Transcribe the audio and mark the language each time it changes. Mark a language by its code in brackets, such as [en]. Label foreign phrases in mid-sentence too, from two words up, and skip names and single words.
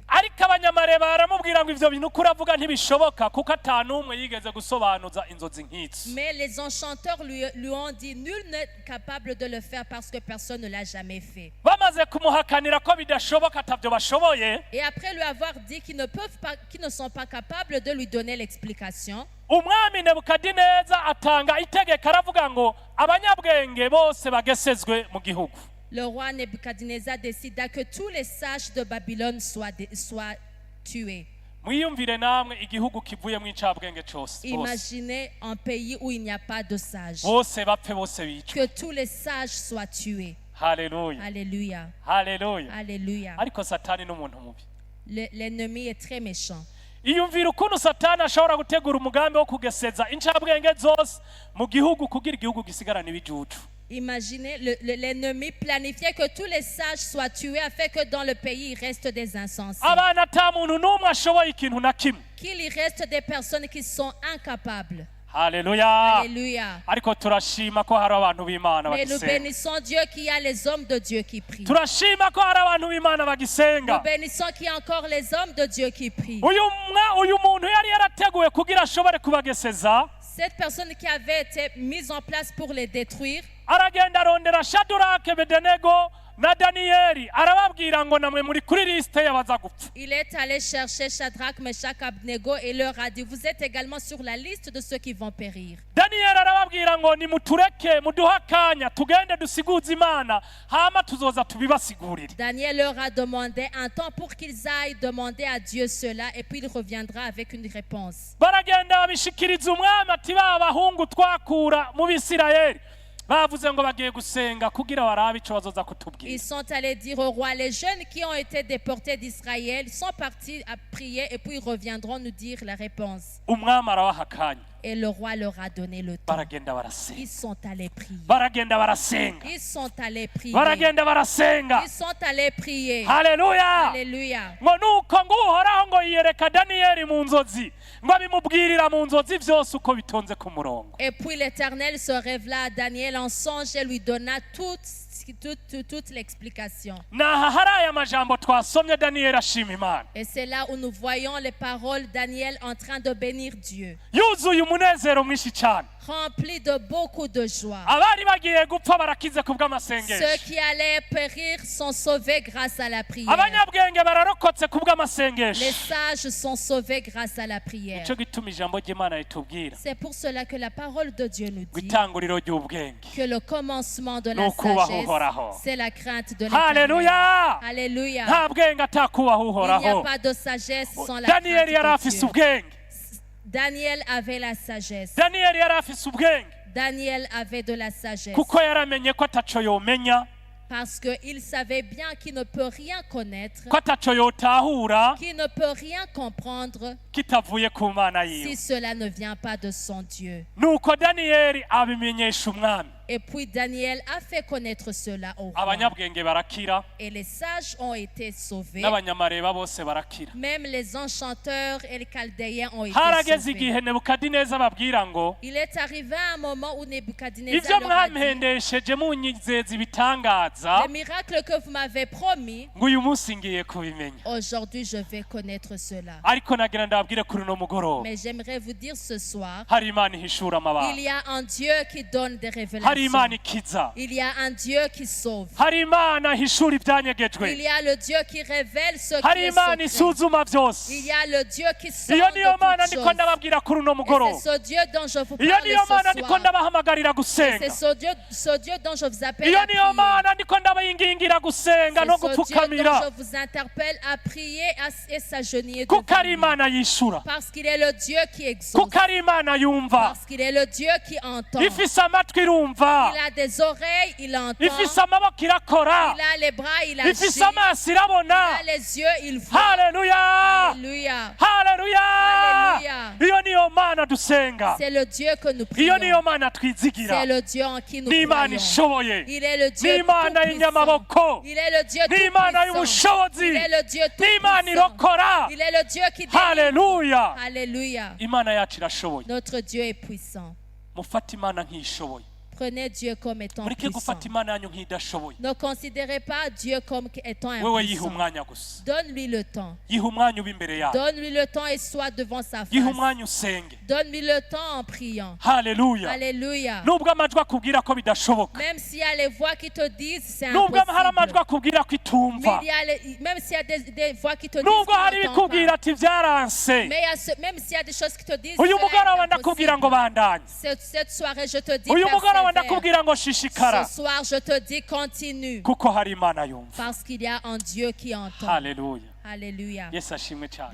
[rn] Ariko abanyamareba baramubwira ngo ivyo bintu kuravuga ntibishoboka kuko atanumwe yigeze gusobanuza inzozi nk'izo. [fr] Mais les enchanteurs lui ont dit: nul n'est capable de le faire parce que personne ne l'a jamais fait. [rn] Bamaze kumuhakanira ko bidashoboka atavyo bashoboye. [fr] Et après lui avoir dit qu'ils ne sont pas capables de lui donner l'explication, [rn] umwami Nebukadineza atanga itegeko aravuga ngo abanyabwenge bose bagesezwe mu gihugu. [fr] le roi Nebuchadnezzar décida que tous les sages de Babylone soient tués. [rn] Mwiyumvire namwe igihugu kivuye mu incabwenge cyose. [fr] Imaginez un pays où il n'y a pas de sages. [rn] Bose bapfe bose bicwe. [fr] Que tous les sages soient tués. [rn] Haleluya. [fr] Alléluia. [rn] Haleluya. [fr] Alléluya. [rn] Ariko Satani n'umuntu mubi. [fr] L'ennemi est très méchant. [rn] Iyumvira ukuntu Satani ashobora gutegura umugambi wo kugeseza incabwenge zose mu gihugu kugira igihugu gisigarane ibijuju. [fr] Imaginez, l'ennemi planifiait que tous les sages soient tués afin que dans le pays il reste des insensés. [rn] Abana ata muntu n'umwe ashoboye ikintu na kimwe. [fr] Qu'il y reste des personnes qui sont incapables. [rn] Haleluya. [fr] Alléluia. [rn] Ariko turashima ko hari abantu b'Imana [fr] Mais nous [rn] bagisenga. [fr] bénissons Dieu qu'il y a les hommes de Dieu qui prient. [rn] Turashima ko hari abantu b'Imana [fr] Nous [rn] bagisenga. [fr] bénissons qu'il y a encore les hommes de Dieu qui prient. [rn] uyu muntu yari yarateguye kugira ashobore kubageseza. [fr] Cette personne qui avait été mise en place pour les détruire, [rn] Aragenda arondera Shadrake, Bedenego na Daniyeli arababwira ngo namwe muri kuri liste y'abaza gupfa. [fr] il est allé chercher Shadrach, Meshach, Abednego et leur a dit: vous êtes également sur la liste de ceux qui vont périr. [rn] Daniyeli arababwira ngo nimutureke muduhe akanya tugende dusiguze Imana hama tuzoza tubibasigurire. [fr] Daniel leur a demandé un temps pour qu'ils aillent demander à Dieu cela et puis il reviendra avec une réponse. [rn] Baragenda babishikiriza umwami ati ba bahungu twakura mu Bisirayeli bavuze ngo bagiye gusenga kugira barabe ico bazoza kutubwira. [fr] Ils sont allés dire au roi: les jeunes qui ont été déportés d'Israël sont partis à prier et puis ils reviendront nous dire la réponse. [rn] Umwami arabaha akanya. [fr] Et le roi leur a donné le temps. [rn] Baragenda barasenga. [fr] Ils sont allés prier. [rn] Baragenda barasenga. [fr] Ils sont allés prier. [rn] Baragenda barasenga. [fr] Ils sont allés prier. [rn] Haleluya. [fr] Alléluia. [rn] Ngo nuko ngo uhoraho ngo yiyereka Daniyeli mu nzozi ngo abimubwirira mu nzozi vyose uko bitonze ku murongo. [fr] Et puis l'Éternel se révéla à Daniel en songe et lui donna toute l'explication. [rn] Naha hari aya majambo twasomye Daniyeli ashima Imana. [fr] Et c'est là où nous voyons les paroles Daniel en train de bénir Dieu, [rn] Yuzuye umunezero mwinshi cyane. [fr] rempli de beaucoup de joie. [rn] Abari bagiye gupfa barakize kubw'amasengesho. [fr] Ceux qui allaient périr sont sauvés grâce à la prière. [rn] Abanyabwenge bararokotse [fr] Les [rn] kubw'amasengesho. [fr] sages sont sauvés grâce à la prière. [rn] Ico gituma ijambo ry'Imana ritubwira [fr] C'est pour cela que la parole de Dieu nous dit [rn] gwitanguriro ry'ubwenge. [fr] que le commencement de la [rn] Nukubaha [fr] sagesse, [rn] Uhoraho. [fr] c'est la crainte de l'Éternel. [rn] Haleluya. [fr] Alléluia. [rn] Nta bwenge atakubaha [fr] Il n'y a [rn] Uhoraho. [fr] pas de sagesse sans la [rn] Daniyeli yari [fr] crainte de [rn] afise [fr] Dieu. [rn] ubwenge. [fr] Daniel avait la sagesse. [rn] Daniyeli yari afise ubwenge [fr] Daniel avait de la sagesse [rn] kuko yaramenye ko ataco yomenya, [fr] parce qu'il savait bien qu'il ne peut rien connaître, [rn] ko ataco yotahura [fr] qu'il ne peut rien comprendre [rn] kitavuye ku Mana [fr] si [rn] yiwe. [fr] cela ne vient pas de son Dieu. [rn] Nuko Daniyeli abimenyesha umwami. [fr] Et puis Daniel a fait connaître cela au roi. [rn] abanyabwenge barakira [fr] Et les sages ont été sauvés. [rn] n'abanyamareba bose barakira. [fr] Même les enchanteurs et les chaldéens ont été [rn] Harageze [fr] sauvés. [rn] igihe Nebukadineza ababwira ngo [fr] Il est arrivé un moment où [rn] ibyo [fr] Nebuchadnezzar leur a dit, [rn] mwampendesheje munyizeza ibitangaza [fr] le miracle que vous m'avez promis, [rn] ngo uyu munsi ngiye kubimenya. [fr] aujourd'hui je vais connaître cela. [rn] Ariko nagira ndababwire kuri uno mugoroba [fr] Mais j'aimerais vous dire ce soir, [rn] hari Imana ihishura [fr] il [rn] amabanga, [fr] y a un Dieu qui donne des [rn] hari [fr] révélations. [rn] Imana ikiza, [fr] Il y a un Dieu qui sauve. [rn] hari Imana ihishura [fr] Il [rn] ibyanyegejwe, [fr] y a le Dieu qui révèle ce qui [rn] hari [fr] est [rn] Imana [fr] secret. [rn] isuzuma byose. [fr] Il y a le Dieu qui sort [rn] Iyo niyo [fr] de [rn] Mana [fr] toutes [rn] ndiko [fr] choses. [rn] ndababwira kuri uno [fr] Et [rn] mugoroba. [fr] c'est ce Dieu dont je vous [rn] Iyo [fr] parle [rn] niyo Mana [fr] ce [rn] ndiko [fr] soir. [rn] ndabahamagarira [fr] Et [rn] gusenga. [fr] c'est ce Dieu dont je vous appelle [rn] Iyo [fr] à [rn] niyo [fr] prier. [rn] Mana ndiko ndabayingingira gusenga no [fr] C'est ce Dieu dont [rn] gupfukamira [fr] je vous interpelle à prier et s'agenouiller [rn] kuko [fr] devant [rn] ari [fr] lui. [rn] Imana yishura, [fr] Parce qu'il est le Dieu qui exauce. [rn] kuko ari Imana yumva, [fr] Parce qu'il est le Dieu qui entend. [rn] ifise amatwi irumva, [fr] Il a des oreilles, il entend. [rn] ifise amaboko irakora, [fr] Il a les bras, il agit. [rn] ifise amaso irabona. [fr] Il a les yeux, il voit. [rn] Haleluya, [fr] Alléluia. [rn] haleluya. Haleluya. Iyo niyo Mana dusenga, [fr] C'est le Dieu que nous [rn] iyo [fr] prions. [rn] niyo Mana twizigira. [fr] C'est le Dieu en qui nous [rn] Ni Imana [fr] croyons. [rn] ishoboye, [fr] Il est le [rn] ni [fr] Dieu [rn] Imana [fr] tout-puissant. [rn] y'inyamaboko, [fr] Il est le Dieu [rn] ni Imana [fr] tout-puissant. [rn] y'ubushobozi, [fr] Il est le Dieu [rn] ni Imana [fr] tout-puissant. [rn] irokora. [fr] Il est le Dieu qui délivre. [rn] Haleluya, [fr] Alléluia. [rn] Imana yacu irashoboye. [fr] Notre Dieu est puissant. [rn] Mufate Imana nk'ishoboye, [fr] Prenez Dieu comme étant [rn] mureke [fr] puissant. [rn] gufata Imana yanyu nk'idashoboye. [fr] Ne considérez pas Dieu comme étant [rn] Wewe yiha [fr] impuissant. [rn] umwanya gusa, [fr] Donne-lui le temps. [rn] yiha umwanya uba imbere yawe, [fr] Donne-lui le temps et sois devant sa [rn] yiha [fr] face. [rn] umwanya usenge. [fr] Donne-lui le temps en priant. [rn] Haleluya. [fr] Alléluia. [rn] Nubwo amajwi akubwira ko bidashoboka, [fr] Même s'il y a les voix qui te disent c'est [rn] nubwo hari amajwi [fr] impossible. [rn] akubwira ko [fr] Mais [rn] itumva, [fr] il y a même s'il y a des voix qui te disent [rn] nubwo hari [fr] qu'ils n'entendent [rn] ibikubwira [fr] pas. [rn] ati byaranse, [fr] Mais il y a même s'il y a des choses qui te disent [rn] uyu [fr] cela [rn] mugoroba [fr] est [rn] ndakubwira ngo [fr] impossible. [rn] bandanye, [fr] Cette soirée, je te dis [rn] uyu mugoroba [fr] persévère. [rn] ndakubwira ngo shishikara, [fr] Ce soir, je te dis continue. [rn] kuko hari Imana yumva. [fr] Parce qu'il y a un Dieu qui entend. [rn] Haleluya. [fr] Alléluia. [rn] Yesu ashimwe cyane.